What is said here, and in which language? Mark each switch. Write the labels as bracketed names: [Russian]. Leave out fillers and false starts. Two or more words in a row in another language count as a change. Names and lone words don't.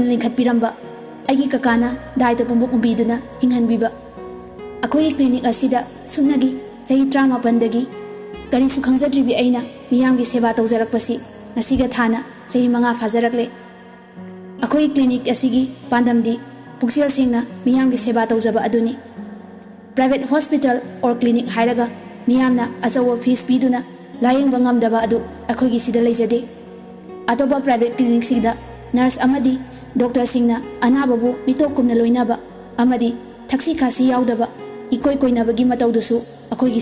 [Manipuri] lingkhat piramba aigi kakana daita pumbuk umbiduna hinghanbiba akoi clinic asida sumnagi chahi 38 dagi kari su khangjadribi aina miyamgi seba tawjarakpasi ngasiga thana chahi 5 fajarakle akoi clinic asigi pandamdi puksel singna miyamgi seba tawjaba aduni [English] private hospital or clinic [Manipuri] hairaga miyamna achawa fees piduna layeng bangamdaba adu akoigi sida leijade atoba [English] private clinic [Manipuri] sida nurse amadi doctor singna anababu mitokumna loinaba amadi thaksi khasi yaudaba ikoi koinabagi mataudusu akoigi